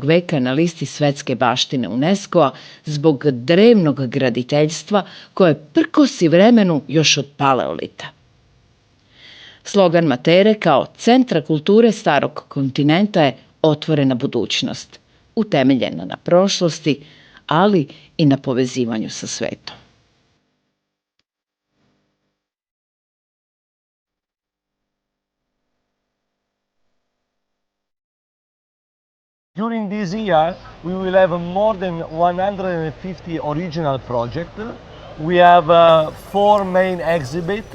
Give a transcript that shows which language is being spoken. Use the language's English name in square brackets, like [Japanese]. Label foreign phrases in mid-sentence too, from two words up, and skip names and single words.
[Serbian] veka na listi svetske baštine UNESCO-a zbog drevnog graditeljstva koje prkosi vremenu još od paleolita. Slogan Matere kao centra kulture starog kontinenta je otvorena budućnost, utemeljena na prošlosti, ali i na povezivanju sa svetom. [English] During this year, we will have more than 150 original projects. We have 4 main exhibits.